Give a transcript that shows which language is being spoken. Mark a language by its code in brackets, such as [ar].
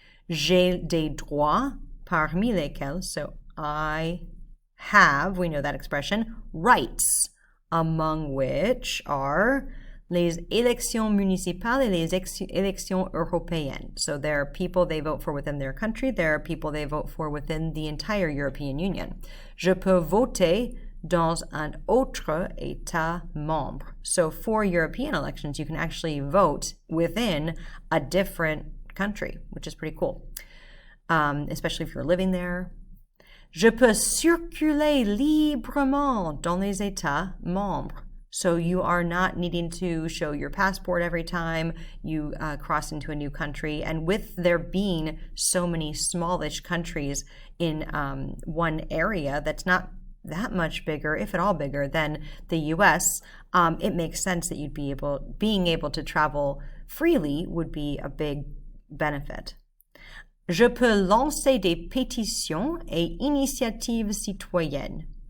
[fr] J'ai des droits, parmi lesquels, [en] so I have, we know that expression, rights, among which are [fr] les élections municipales et les élections européennes. [en] So there are people they vote for within their country, there are people they vote for within the entire European Union. [fr] Je peux voter dans un autre État membre. [en] So for European elections, you can actually vote within a different country, which is pretty cool, especially if you're living there. [fr] Je peux circuler librement dans les États membres. [en] So you are not needing to show your passport every time you cross into a new country. And with there being so many smallish countries in one area that's not that much bigger, if at all bigger, than the US, it makes sense that being able to travel freely would be a big benefit. [fr] Je peux lancer des pétitions et initiatives citoyennes.